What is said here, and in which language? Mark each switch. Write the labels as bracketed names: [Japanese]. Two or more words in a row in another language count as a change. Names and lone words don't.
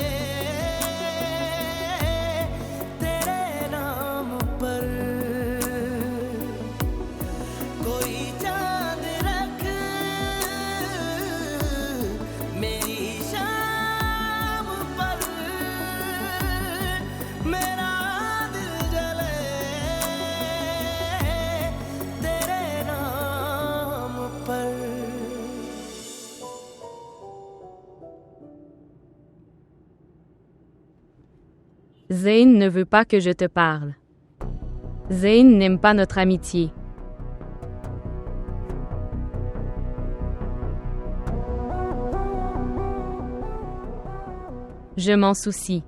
[Hindi] तेरे नाम पर कोई चांद रख मेरी शाम पर मेरा दिल जले तेरे नाम पर [French] Zayn ne veut pas que je te parle. Zayn n'aime pas notre amitié. Je m'en soucie.